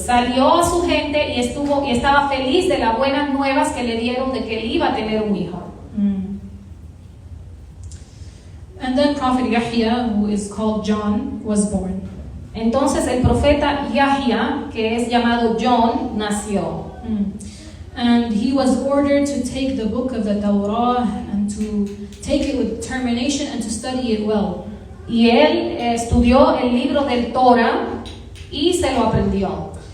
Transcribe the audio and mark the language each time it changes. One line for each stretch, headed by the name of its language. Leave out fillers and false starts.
Spanish: Salió a su gente y estaba feliz de las buenas nuevas que le dieron de que él iba a tener un hijo.
English: And then Prophet Yahya, who is called John, was born.
Spanish: Entonces el profeta Yahya, que es llamado John, nació.
English: And he was ordered to take the book of the Torah and to take it with determination and to study it well.
Spanish: Y él estudió el libro del Torah y se lo aprendió.